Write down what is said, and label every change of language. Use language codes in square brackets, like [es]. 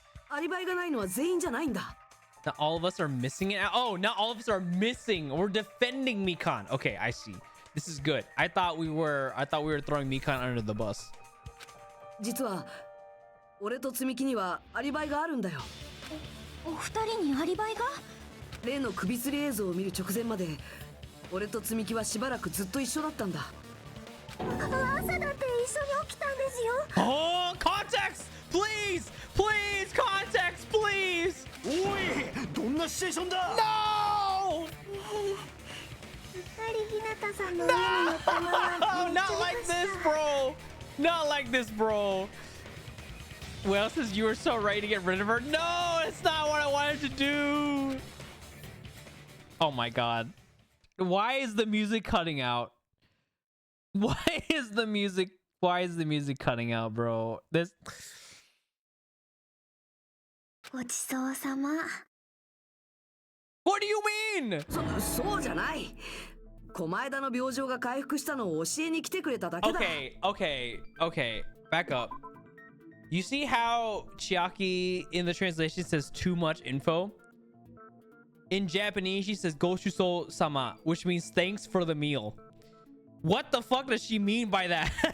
[ja] アリバイがないのは全員じゃないんだ。 [en] Not all of us are missing it. Oh, not all of us are missing. We're defending Mikan. Okay, I see. This is good. I thought we were throwing Mikan under the bus. [ja] 実は俺と積み木にはアリバイがあるんだよ。お二人にアリバイが？例の首吊り映像を見る直前まで俺と積み木はしばらくずっと一緒だったんだ。朝だって一緒に起きたんですよ。 [en] Oh, context! Please! Please, context, please! [ja] おい、どんなシチュエーションだ？ [en] No! [ja] 二人日向さんの家に乗ったまま [en] No! Not like this, bro! Not like this, bro! Well, since you were so ready to get rid of her, no! It's not what I wanted to do! Oh my god. Why is the music cutting out? Why is the music cutting out, bro? This [ja] ごちそうさま。 [en] What do you mean? [ja] そうじゃない。狛枝の病状が回復したのを教えに来てくれただけだ。 [en] Okay. Back up. You see how Chiaki in the translation says too much info? In Japanese, she says Goshuso sama, which means thanks for the meal. What the fuck does she mean by that?